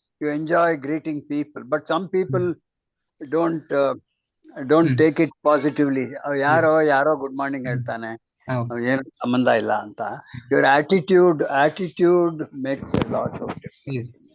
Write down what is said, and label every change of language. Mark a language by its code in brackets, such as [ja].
[en] You enjoy greeting people, but some people don't take it positively. [kn] ಯಾರೋ good morning ಹೇಳ್ತಾನೆ, ಏನು ಸಂಬಂಧ ಇಲ್ಲ ಅಂತ. [en] Your attitude makes a lot of difference.